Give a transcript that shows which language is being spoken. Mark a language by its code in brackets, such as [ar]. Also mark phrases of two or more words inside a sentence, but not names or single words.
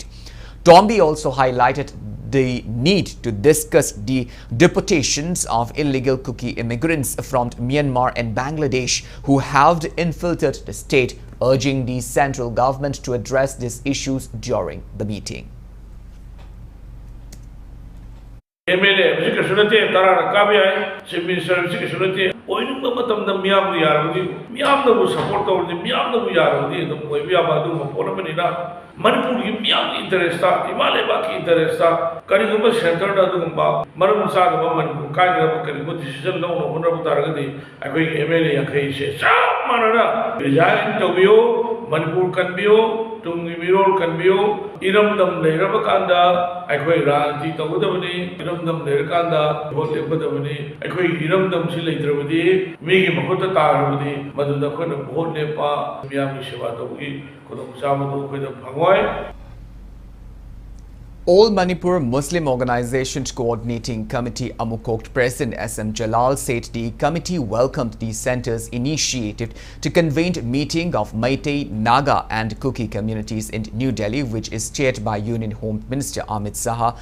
[en] Tombi also highlighted the need to discuss the deportations of illegal Kuki immigrants from Myanmar and Bangladesh who have infiltrated the state, urging the central government to address these issues during the meeting. [mni] Manipur ki miyam interest ta Himalaya ki interest ta karigumba center da dugumba maram sa da Manipur kai da karigumba decision no no honar butaragadi akoi MLA yakai se sa manana resign tobiyo Manipur kanbiyo tungi mirol kanbiyo iramdam leiraba kanda akoi rajni tawudabani iramdam leirkanda vote lebadabani akoi iramdam si leidrabadi megi mahota tarabadi maduda khona vote lepa miyam ki seva togi [en] All Manipur Muslim Organizations Coordinating Committee Amukok President S.M. Jalal said the committee welcomed the center's initiative to convene a meeting of Meitei, Naga and Kuki communities in New Delhi, which is chaired by Union Home Minister Amit Saha.